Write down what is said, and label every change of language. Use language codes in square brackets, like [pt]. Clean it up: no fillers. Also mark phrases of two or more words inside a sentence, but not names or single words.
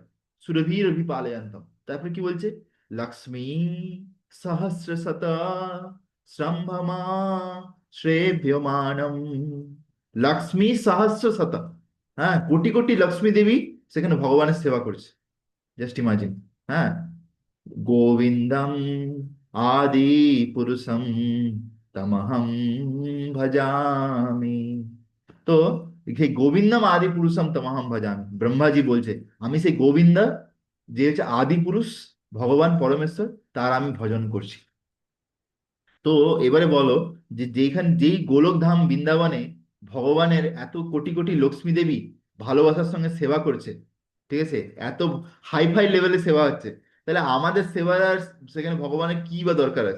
[sa] সুরভীরভি পালয়ন্তম। [bn] তারপর কি বলছে? [sa] লক্ষ্মী সহস্র শত সম্ভ্রমা শ্রেভ্যমানম, লক্ষ্মী সহস্র শত, [bn] হ্যাঁ, কোটি কোটি লক্ষ্মী দেবী সেখানে ভগবানের সেবা করছে। [en] just imagine. [bn] হ্যাঁ, [sa] গোবিন্দম আদি পুরুষম তমহম ভজামি। তো সেই গোবিন্দম আদি পুরুষম তমহম ভজামি, [bn] ব্রহ্মাজি বলছে আমি সেই গোবিন্দ, যে হচ্ছে আদি পুরুষ, ভগবান পরমেশ্বর, তার আমি ভজন করছি। তো এবারে বলো, যে যেই গোলকধাম বৃন্দাবনে ভগবানের এত কোটি কোটি লক্ষ্মী দেবী ভালোবাসার সঙ্গে সেবা করছে, ঠিক আছে, এত [en] hi-fi levele [bn] সেবা হচ্ছে, তাহলে আমাদের সেবার আর সেখানে ভগবানের কি বা দরকার আছে?